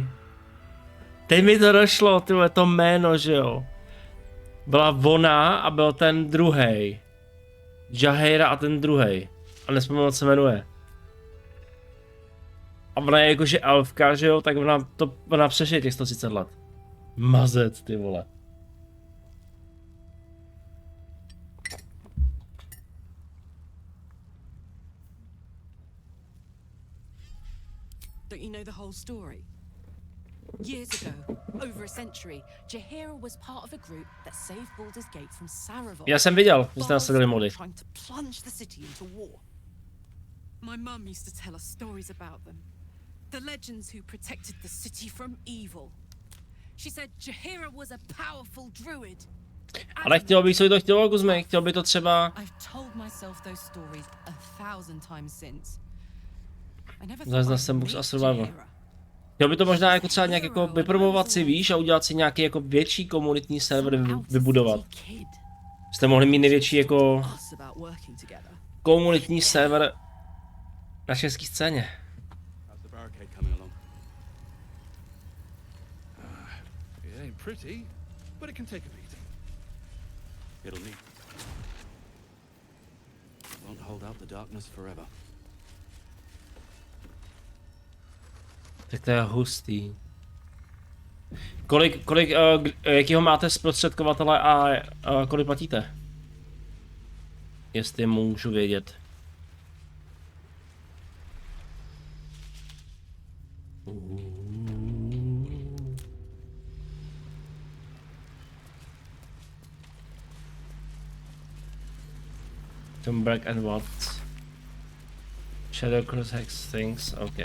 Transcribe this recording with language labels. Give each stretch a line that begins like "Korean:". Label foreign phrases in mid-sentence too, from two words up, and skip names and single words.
Czech: Teď mi to došlo, tyhle to jméno, že jo. Byla ona a byl ten druhej. Jaheira a ten druhej. A nespomínám, jak se jmenuje. A ona je jakože elfka, že jo, tak ona přežije těch 130 let. Mazec, ty vole.
English: Don't you know the whole story? Years ago, over a century, Jaheira was part of a group that saved Baldur's Gate from Saravon.
Czech: Já jsem viděl, že jste nasadili mody.
English: Trying to plunge the city into war. My mum used to tell us stories about them. The legends who protected the city from evil. She said Jaheira was a powerful druid.
Czech: Ale chtělo by to chtělo, Guzme, chtělo by to třeba...
English: I've told myself those stories 1,000 times since.
Czech: Záznam jsem Books a Survivor. Chtěl by to možná jako třeba nějak jako vypromovat si, víš, a udělat si nějaký jako větší komunitní server vybudovat. Jste mohli mít největší jako komunitní server na české scéně.
English: Pretty, but it can take a beating. It'll need. Won't hold out the darkness forever.
Czech: Tak to je hustý. Jakýho máte zprostředkovatele a kolik platíte? Jestli můžu vědět.
English: Tom Black and what? Shadow Cross Hex things, OK.